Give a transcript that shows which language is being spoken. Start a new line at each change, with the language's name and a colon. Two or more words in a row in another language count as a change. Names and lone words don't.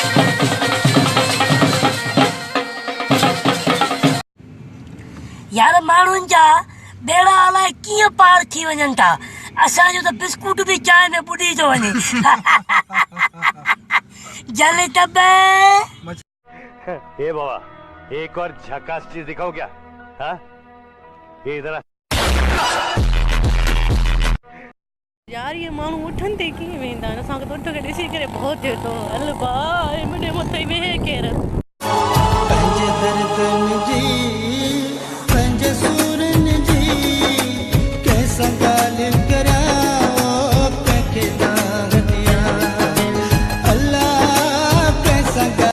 Sindhi: यार मां पार थी वञनि था असांजो त बिस्कुट बि चांहि में बुॾी थो वञे जले तबे
Hindi: ए बाबा एक और झकास चीज दिखाओ क्या? हाँ ये इधर
Sindhi: यार ये माण्हू उठनि ते कीअं वेंदा आहिनि असांखे त उठ खे ॾिसी करे भउ थिए थो हल भाई मुंहिंजे मथे वेहे केरु पंहिंजे दर्दनि जी पंहिंजे सूरनि जी कंहिंसां ॻाल्हि कराओ कंहिंखे दानिया अल्लाह कंहिंसां